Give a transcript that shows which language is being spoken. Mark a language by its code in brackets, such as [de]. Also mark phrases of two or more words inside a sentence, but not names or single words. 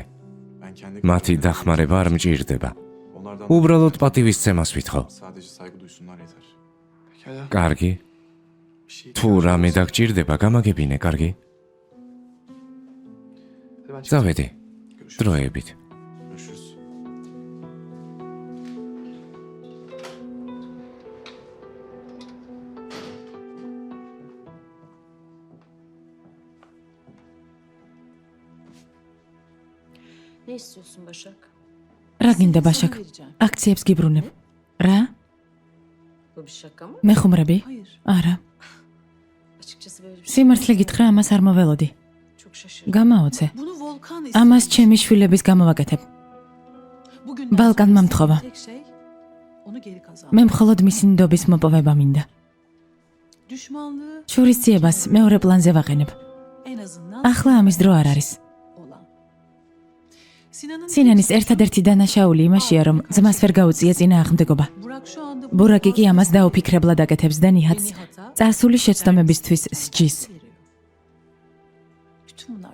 [ka] მათი დახმარება არ მჭირდება. უბრალოდ პატივისცემას ვითხოვ. კარგი? თუ რამე დაგჭირდება, გამაგებინე, კარგი? წავედი. დროებით. [tr] Ne istiyorsun Başak? [ka] რა გინდა ბაშაკ? აქციებს გიბრუნებ. რა? [tr] Bu bir şaka mı? [ka] მეხუმრები? [tr] Hayır. [ka] არა. [tr] Açıkçası böyle bir şey. [ka] სიმართლე გითხრა, ამას არ მოველოდი. [tr] Çok şaşırdım. [ka] გამაოცე. [tr] Bunu Volkan [ka] ამას ჩემი შვილების გამოვაკეთებ. [tr] Bugün Balkan'dan mı tek şey onu geri kazan. [ka] მე მხოლოდ მისი ნდობის მოპოვება მინდა. [tr] Düşmanlığı [ka] შურისძიებას მეორე პლანზე ვაყენებ. [tr] en azından [ka] ახლა ამის დრო არ არის. [tr] olan. Sinan'ın [ka] სინანის ერთადერთი დანაშაული იმაშია, რომ ძმას ვერ გაუწია წინააღმდეგობა. [tr] Burak şu anda [ka] ბურაკი კი ამას დაუფიქრებლად აკეთებს და ნიჰატს წარსული შეცდომებისთვის სჯის. [tr] bütün bunlar